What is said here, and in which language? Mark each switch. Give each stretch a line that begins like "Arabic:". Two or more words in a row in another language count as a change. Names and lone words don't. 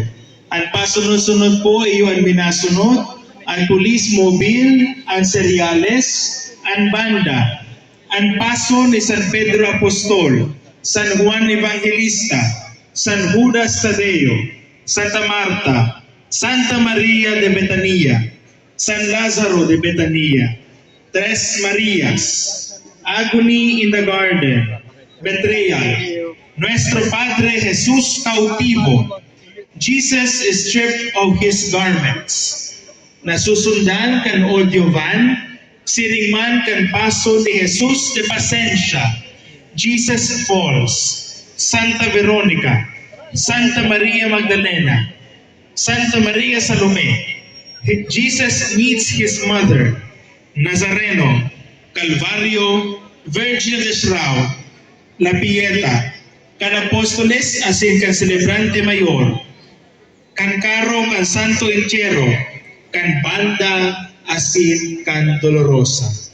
Bikol: Ang pasunod-sunod po iyo ang minasunod, ang pulis mobil, ang seriales, ang banda, ang paso ni San Pedro Apostol, San Juan Evangelista, San Judas Tadeo, Santa Marta, Santa Maria de Betania, San Lazaro de Betania, Tres Marias,
English: Agony in the Garden, Betrayal, Nuestro Padre Jesus Cautivo, Jesus is stripped of his garments,
Bikol: nasusundan kan audio van, siringman kan paso ni Jesus de Pasencia, Jesus Falls, Santa Veronica, Santa Maria Magdalena, Santa Maria Salome,
English: Jesus meets his mother,
Bikol: Nazareno, Calvario, Virgin de Srao, La Pieta, kan Apostoles asin kan Celebrante Mayor, kan Karo kan Santo Entierro, kan Banda asin kan Dolorosa.